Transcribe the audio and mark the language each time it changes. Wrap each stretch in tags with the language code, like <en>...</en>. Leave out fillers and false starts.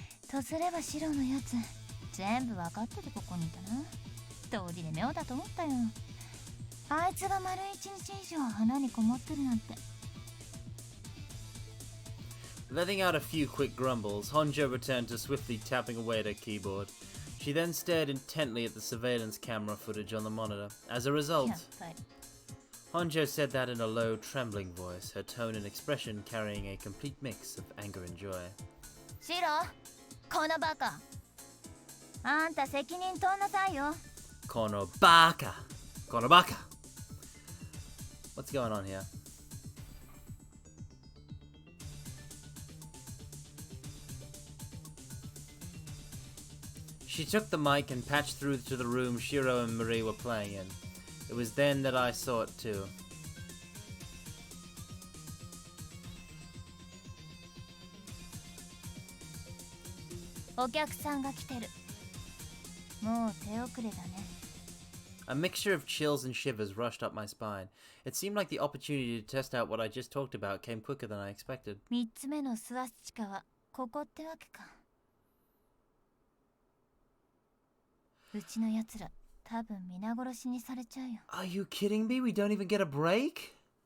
<ja>とすれば白のやつ全部分かっててここにいたな。通りで妙だと思ったよ。あいつが丸1日以上花にこもってるなんて。</ja> <en>Letting out a few quick grumbles, Honjo returned to swiftly tapping away at her keyboard. She then stared intently at the surveillance camera footage on the monitor. As a result,</en> <ja>やっぱり。</ja> <en>Honjo said that in a low, trembling voice, her tone and expression carrying a complete mix of anger and joy.</en> <ja>シロ、このバカ。あんた責任取んなさいよ。 Kono baka! Kono baka!</ja> <en>What's going on here? She took the mic and patched through to the room Shiro and Marie were playing in. It was then that I saw it too.</en> <ja>お客さんが来てる。もう手遅れだね。</ja> <en>A mixture of chills and shivers rushed up my spine. It seemed like the opportunity to test out what I just talked about came quicker than I expected.</en> <ja>3つ目のスワスチカはここってわけか。うちのやつら多分皆殺しにされちゃうよ。</ja> <en>Are you kidding me? We don't even get a break?</en>